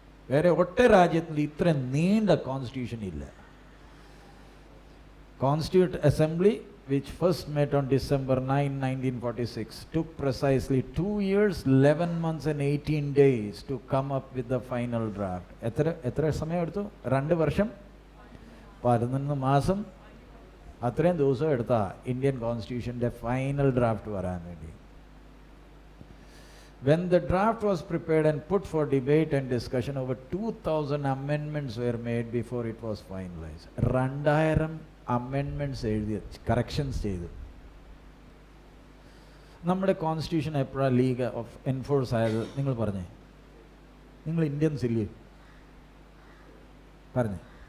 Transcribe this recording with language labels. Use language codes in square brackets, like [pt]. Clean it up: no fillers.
[ml] വേറെ ഒറ്റ രാജ്യത്തിൽ ഇത്ര നീണ്ട കോൺസ്റ്റിറ്റ്യൂഷൻ ഇല്ല. Constitute assembly [en] which first met on December 9, 1946, took precisely 2 years, 11 months and 18 days to come up with the final draft. [ml] എത്ര സമയം എടുത്തു? 2 വർഷം 11 മാസം അത്രയും ദിവസം എടുത്താ ഇന്ത്യൻ കോൺസ്റ്റിറ്റ്യൂഷൻ്റെ ഫൈനൽ ഡ്രാഫ്റ്റ് വരാൻ വേണ്ടി. [en] When the draft was prepared and put for debate and discussion, over 2,000 amendments were made before it was finalized. [ml] 2,000 amendments എഴുതി, കറക്ഷൻസ് ചെയ്തു. നമ്മുടെ കോൺസ്റ്റിറ്റ്യൂഷൻ എപ്പോഴാണ് ലീഗ് ഓഫ് എൻഫോഴ്സ് ആയത്? നിങ്ങൾ പറഞ്ഞേ. നിങ്ങൾ ഇന്ത്യൻസ് ഇല്ലേ? പറഞ്ഞേ.